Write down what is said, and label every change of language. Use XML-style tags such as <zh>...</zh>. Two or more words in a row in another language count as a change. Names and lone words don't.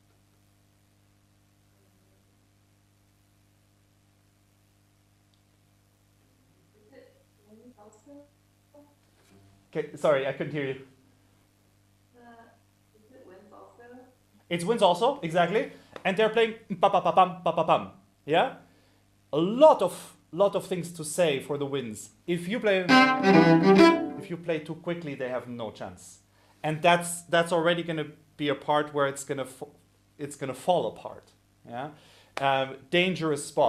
<en>Okay, sorry, I couldn't hear you. It's winds also, exactly, and they're playing pa pa pa pam pa pa pam. Yeah, a lot of things to say for the winds. If you play too quickly, they have no chance, and that's already going to be a part where it's gonna fall apart. Yeah, dangerous spot.</en>